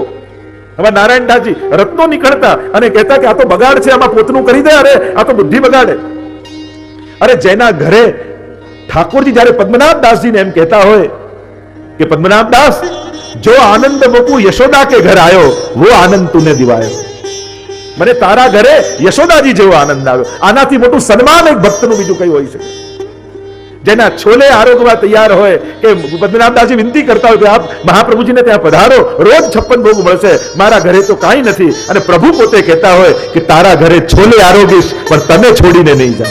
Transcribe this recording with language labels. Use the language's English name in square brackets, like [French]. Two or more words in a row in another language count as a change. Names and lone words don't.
[Gujarati] હવે નારાયણદાસજી રત્નો નીકળતા અને કહેતા કે આ તો બગાડ છે, આમાં પોતનું કરી દે, અરે આ તો બુદ્ધિ બગાડે. અરે જેના ઘરે ઠાકોરજી જયારે પદ્મનાભ દાસજીને એમ કહેતા હોય કે પદ્મનાભ દાસ, જો આનંદ બપુ [Hindi] यशोदा के घर आयो वो आनंद तूने दिवायो, [Gujarati] મને તારા ઘરે યશોદાજી જેવો આનંદ આવ્યો. આનાથી મોટું સન્માન એક ભક્તનું બીજું કઈ હોઈ શકે? જેના છોલે આરોગવા તૈયાર હોય કે પદ્મનાભદાસજી વિનંતી કરતા હોય કે આપ મહાપ્રભુજીને ત્યાં પધારો, રોજ 56 ભોગ મળશે, મારા ઘરે તો કાંઈ નથી. અને પ્રભુ પોતે કહેતા હોય કે તારા ઘરે છોલે આરોગીશ પણ તને છોડીને નહીં જાઉં.